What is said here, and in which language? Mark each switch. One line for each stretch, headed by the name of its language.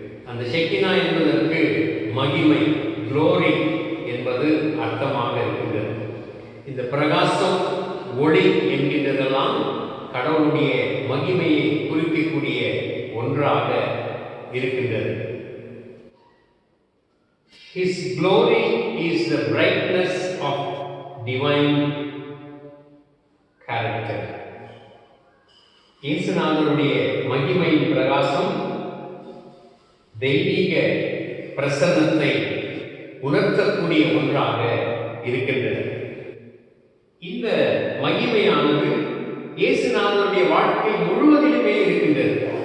Tamil: அந்த ஷெக்கினா என்பதற்கு மகிமை, குளோரி என்பது அர்த்தமாக இருக்கின்றது. இந்த பிரகாசம், ஒளி என்கின்றதெல்லாம் கடவுளுடைய மகிமையை குறிக்கக்கூடிய ஒன்றாக இருக்கின்றது.
English: His glory is the brightness of divine character.
Tamil: இயேசுநாதருடைய மகிமையின் பிரகாசம் தெய்வீக பிரசன்னத்தை உணர்த்தக்கூடிய ஒன்றாக இருக்கின்றது. இந்த மகிமையானது இயேசுநாதருடைய வாழ்க்கை முழுவதிலுமே இருக்கின்றது.